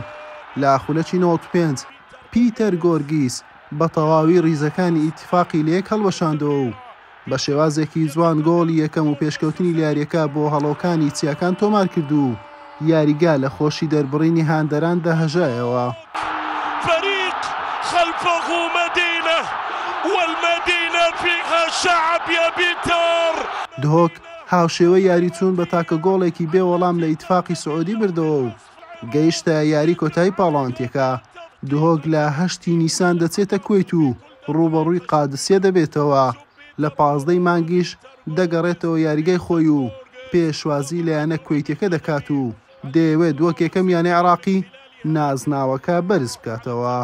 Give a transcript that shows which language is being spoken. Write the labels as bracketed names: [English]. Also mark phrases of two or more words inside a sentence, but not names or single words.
[Central Kurdish] لە خولەکی 95 پیتەر گۆرگیس بە تەواوی ڕیزەکانی ئیتیفاقی لە یەک هەڵوەشاندەوە و بە شێوازێکی جوان گۆڵی یەکەم و پێشکەوتنی یاریەکە بۆ هەڵۆکانی چیاکان تۆمار کرد و یاریگا لە خۆشی دەربڕینی هاندەران داهەژایەوە. [Arabic] فريق خلفه مدينة والمدينة فيها شعب يا بيتر. [Central Kurdish] دهۆک هاوشێوە یاری چوون بە تاکە گۆڵێکی بێوەڵام لە ئیتیفاقی سعودی بردەوە و گەیشتە یاری کۆتایی پاڵەوانتیەکە. دهۆک لە 8 نیسان دەچێتە کوێیت و ڕوبەڕووی قادسیە دەبێتەوە. لە 15 مانگیش دەگەڕێتەوە یاریگای خۆی و پێشوازی لەیانە کوێیتەکە دەکات و دەیەوێت وەک یەکەم یانەی عێراقی نازناوەکە بەرز بکاتەوە.